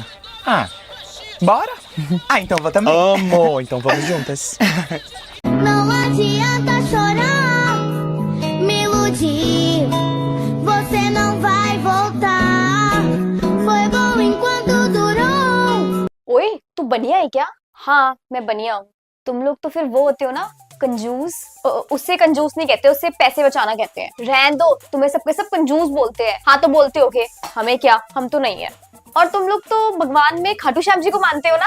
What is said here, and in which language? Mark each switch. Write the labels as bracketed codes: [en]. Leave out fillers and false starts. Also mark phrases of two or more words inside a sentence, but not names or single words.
[pt] Ah, bora? Ah, então vou também. Amo, então vamos juntas. Não adianta chorar, me iludir. Você não vai voltar. Foi bom enquanto durou. [hi] ओए तू बनिया है क्या? हाँ मैं बनिया हूँ। तुम लोग तो फिर वो होते हो ना कंजूस। उससे कंजूस नहीं कहते, उससे पैसे बचाना कहते हैं। रहन दो, तुम्हें सबके सब कंजूस बोलते हैं। हाँ तो बोलते होगे, हमें क्या, हम तो नहीं है। और तुम लोग तो भगवान में खाटू श्याम जी को मानते हो ना?